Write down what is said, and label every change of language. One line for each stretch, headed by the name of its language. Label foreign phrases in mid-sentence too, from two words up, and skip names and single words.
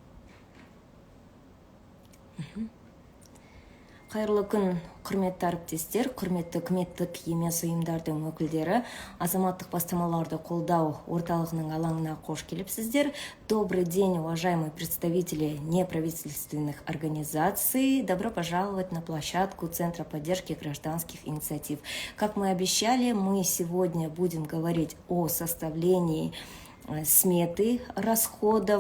Kazakh: Қайырлы күн, құрметті әріптестер, құрметті үкіметтік емес ұйымдардың өкілдері, азаматтық бастамаларды қолдау орталығының алаңына қош келіпсіздер.
Russian: Добрый день, уважаемые представители неправительственных организаций. Добро пожаловать на площадку Центра поддержки гражданских инициатив. Как мы обещали, мы сегодня будем говорить о составлении сметы расходов.